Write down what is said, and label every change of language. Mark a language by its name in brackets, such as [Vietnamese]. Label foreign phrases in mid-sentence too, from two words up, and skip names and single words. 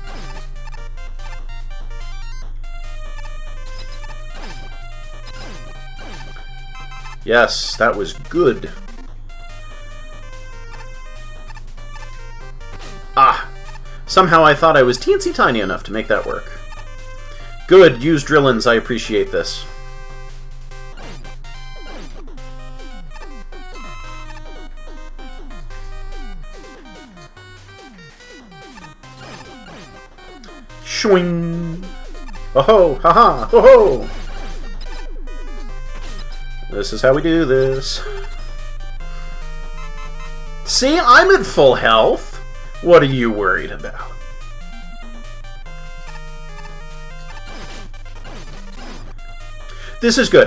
[English] Yes, that was good. Ah! Somehow I thought I was teensy tiny enough to make that work. Good, use drillins, I appreciate this. Shwing! Oh-ho! Ha-ha! Ho-ho! This is how we do this. See, I'm at full health. What are you worried about? This is good.